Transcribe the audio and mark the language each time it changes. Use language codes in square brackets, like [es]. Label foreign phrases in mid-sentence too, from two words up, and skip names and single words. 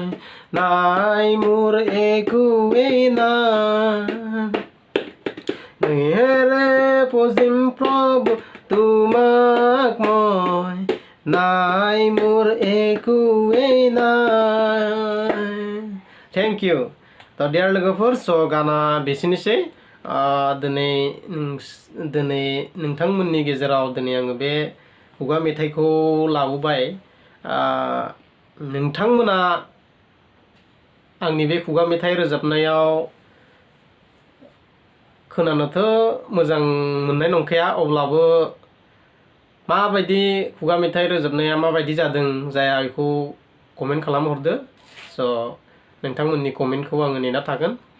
[as] নাই মোৰ একোৱেই নাই কিহেৰে পুজিম প্ৰভু তোমাক মই নাই মোৰ একোৱেই নাই [en] thank you [brx] तो डियार लोगोफोर स गाना बेसेनोसै दिनै नोंथांमोननि गेजेराव दिनै आङो बे खुगा मेथाइखौ लाबोबाय नोंथांमोना आंनि बे खुगा मेथाइ रोजाबनायाव खोनानोथ' मोजां मोननाय नंखाया अब्लाबो माबायदि खुगा मेथाइ रोजाबनाया माबायदि जादों जाया बेखौ कमेन्ट खालामहरदो स नोंथांमोननि कमेन्टखौ आङो नेना थागोन